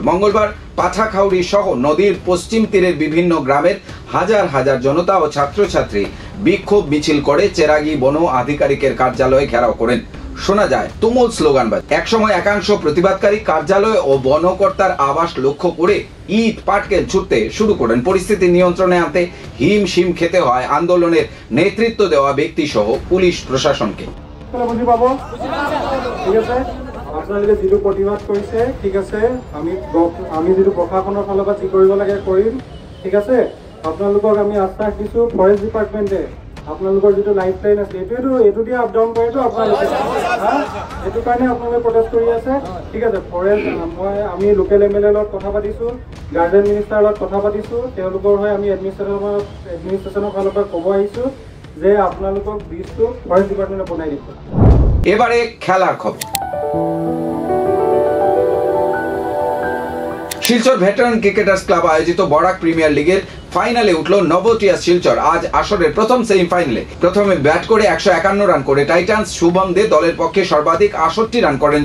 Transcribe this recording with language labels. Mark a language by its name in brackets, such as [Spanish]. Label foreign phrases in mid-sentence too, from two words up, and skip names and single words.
[Bangla] মঙ্গলবার পাঠাখাউড়ি সহ নদীর পশ্চিম তীরের বিভিন্ন গ্রামের হাজার হাজার জনতা ও ছাত্রছাত্রী বিক্ষোভ মিছিল করে চেরাগি বন আধিকারিকের কার্যালয়ে ঘেরাও করেন। শোনা যায় তুমুল স্লোগানবাজ। একসময় একাংশ প্রতিবাদকারী কার্যালয় ও বনকর্তার আবাস লক্ষ্য করে ইট পাটকেল ছুটতে শুরু করেন। পরিস্থিতি নিয়ন্ত্রণে আনতে হিমশিম খেতে হয় আন্দোলনের নেতৃত্ব দেওয়া ব্যক্তি সহ পুলিশ প্রশাসনকে। [Assamese] আপোনালোকে যিটো প্ৰতিবাদ কৰিছে ঠিক আছে, আমি যিটো প্ৰশাসনৰ ফালৰ পৰা যি কৰিব লাগে কৰিম, ঠিক আছে। আপোনালোকক আমি আশ্বাস দিছোঁ, [English] forest department [Assamese] আপোনালোকৰ যিটো [English] life line [Assamese] আছে এইটো দিয়ে [English] up down [Assamese] কৰেতো আপোনালোকে, সেইটো কাৰণে আপোনালোকে প্ৰটেষ্ট কৰি আছে, ঠিক আছে। ফৰেষ্ট আমি [English] local MLA [Assamese] লগত কথা পাতিছোঁ, [English] guardian minister [Assamese] লগত কথা পাতিছোঁ, তেওঁলোকৰ হৈ আমি এডমিনিষ্ট্ৰেশ্যনৰ ফালৰ পৰা ক'ব আহিছোঁ যে আপোনালোকক ব্ৰিজটো [English] forest department [Assamese] বনাই দিব। [Bangla] এবারে খেলার খবর। শিলচর ভেটারান ক্রিকেটার্স ক্লাব আয়োজিত বরাক প্রিমিয়ার লিগের ফাইনালে উঠল নভোটিয়াস শিলচর। আজ আসরের প্রথম সেমিফাইনালে প্রথমে ব্যাট করে 151 রান করে টাইটান্স শুভম দে দলের পক্ষে সর্বাধিক 68 রান করেন।